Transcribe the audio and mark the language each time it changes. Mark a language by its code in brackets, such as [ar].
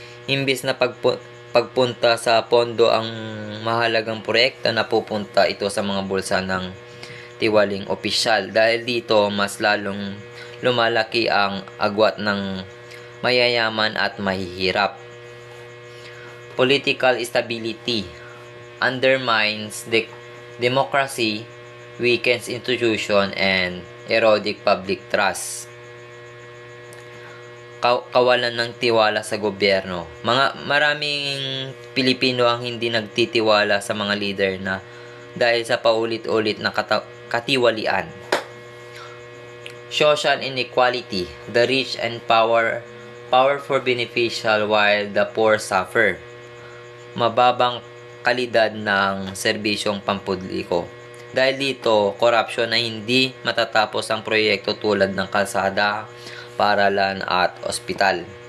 [tl] Imbis na pagpunta sa pondo ang mahalagang proyekto, napupunta ito sa mga bulsa ng tiwaling opisyal. Dahil dito, mas lalong lumalaki ang agwat ng mayayaman at mahihirap. [en] Political stability undermines the democracy, weakens institution, and erodic public trust. [tl] Kawalan ng tiwala sa gobyerno. Maraming Pilipino ang hindi nagtitiwala sa mga leader na dahil sa paulit-ulit na katiwalian. [en] Social inequality. The rich and powerful beneficial while the poor suffer. [tl] Mababang kalidad ng serbisyong pampubliko. Dahil dito, corruption na hindi matatapos ang proyekto tulad ng kalsada, paaralan at ospital.